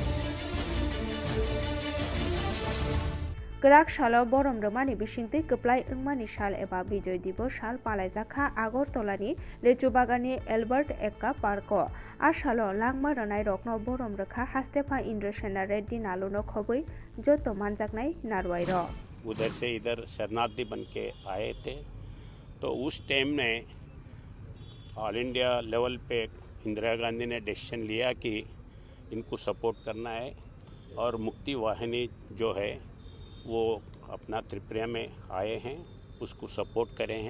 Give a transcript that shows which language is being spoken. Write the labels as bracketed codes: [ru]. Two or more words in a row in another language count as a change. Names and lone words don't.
[trp] Krak salo borom romani bisingti keplai wngmani sal eba bijoy divos sal palaijakha Agortolani Lechubagani Albert Ekka Parko a salo langma ranai rokno borom rekha Hastefa Indrasena Reddy Naluno khobui joto manjaknai narwai ro [hi] उधर से इधर शरणार्थी बन के आए थे। तो उस टाइम में [en] All India level [hi] पे इंदिरा गांधी ने डिसीजन लिया कि इनको सपोर्ट करना है और मुक्ति वाहिनी जो है वो अपना त्रिपुरा में आए हैं, उसको सपोर्ट करे हैं।